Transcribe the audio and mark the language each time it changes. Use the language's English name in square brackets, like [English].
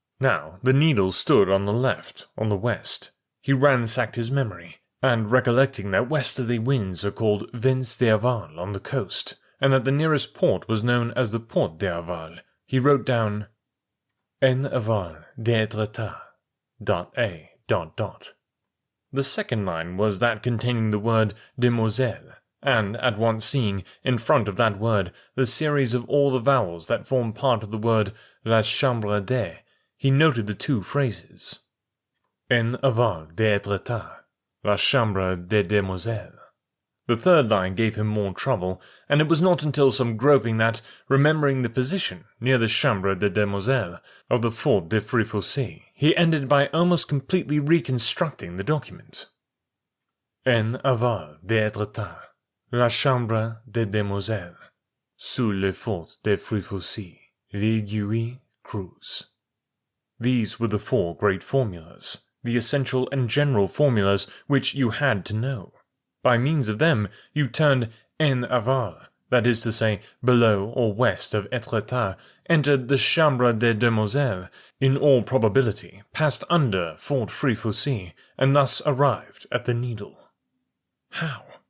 [English] Now, the needle stood on the left, on the west. He ransacked his memory, and recollecting that westerly winds are called [French] vents d'Aval [English] on the coast, and that the nearest port was known as the Port d'Aval, he wrote down [French] En aval d'Étretat. [English] A. The second line was that containing the word demoiselle, and at once seeing, in front of that word, the series of all the vowels that formed part of the word [French] la chambre de, [English] he noted the 2 phrases. [French] En aval d'Étretat, la chambre des demoiselles. [English] The third line gave him more trouble, and it was not until some groping that, remembering the position, near the chambre des demoiselles, of the Fort de Frifossé, he ended by almost completely reconstructing the document. [French] En aval d'Étretat, la chambre des demoiselles, sous le fort de Frifossé, l'Aiguille Cruz. [English] These were the 4 great formulas, the essential and general formulas which you had to know. By means of them, you turned en aval, that is to say, below or west of Étretat, entered the Chambre des Demoiselles, in all probability passed under Fort Frifossé, and thus arrived at the needle. How?